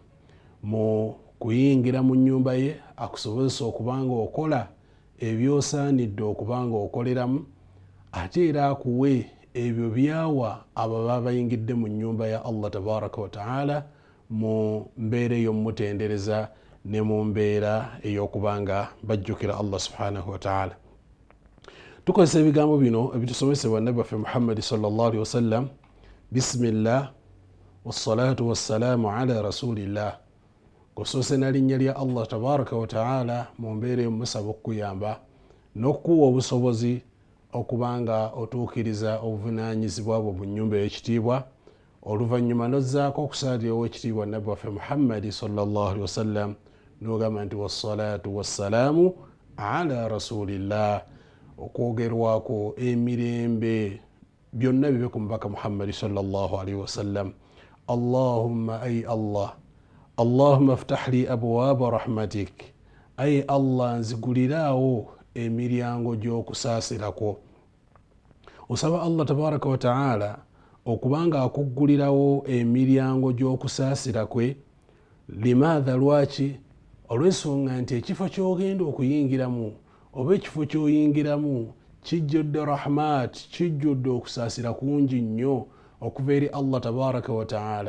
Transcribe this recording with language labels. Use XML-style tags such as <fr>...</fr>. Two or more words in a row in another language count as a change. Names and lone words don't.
<lg>mu kuyingira mu nnyumba ye, akusobozesa okuba nga okola ebyosaanidde okuba nga okoleramu, ate era akuwe ebyo byawa abo baba bayingidde mu nnyumba ya Allah</lg> <ar>تبارك وتعالى</ar> <lg>mu mbeera ey'omutendereza ne mu mbeera ey'okuba nga bajjukira Allah</lg> <ar>سبحانه وتعالى.</ar> <lg>Tukozesa ebigambo bino ebitusomesebwa Nabbi waffe Muhammad</lg> <ar>صلى الله عليه وسلم: بسم الله والصلاة والسلام على رسول الله.</ar> <lg>Kusoose na linnya lya Allah</lg> <ar>تبارك وتعالى</ar> <lg>mu mbeera y'omusaba okukuyamba n'okuwa obusobozi okuba nga otuukiriza obuvunaanyizibwa bwo mu nnyumba y'ekitiibwa. Oluvannyuma n'ozzaako okusaalira ow'ekitiibwa Nabbi waffe Muhammad</lg> <ar>صلى الله عليه وسلم</ar> <lg>n'ogamba nti</lg> <ar>والصلاة والسلام على رسول الله,</ar> <lg>okwogerwako emirembe byonna bibe ku mubaka Muhammad</lg> <ar>صلى الله عليه وسلم. Allahumma</ar> <lg>ay Allah,</lg> <ar>اللهم افتح لي أبواب رحمتك,</ar> <lg>ay Allah nziguliraawo emiryango gy'okusaasirako. Osaba Allah</lg> <ar>تبارك وتعالى</ar> <lg>okubanga akuggulirawo emiryango gy'okusaasira kwe.</lg> <ar>Limaadha, lwaki?</ar> <lg>Olw'ensonga nti ekifo ky'ogenda okuyingiramu oba ekifo ky'oyingiramu kijjudde rahmat, kijjudde okusaasira kungi nnyo okuva eri Allah</lg> <ar>تبارك وتعالى.</ar>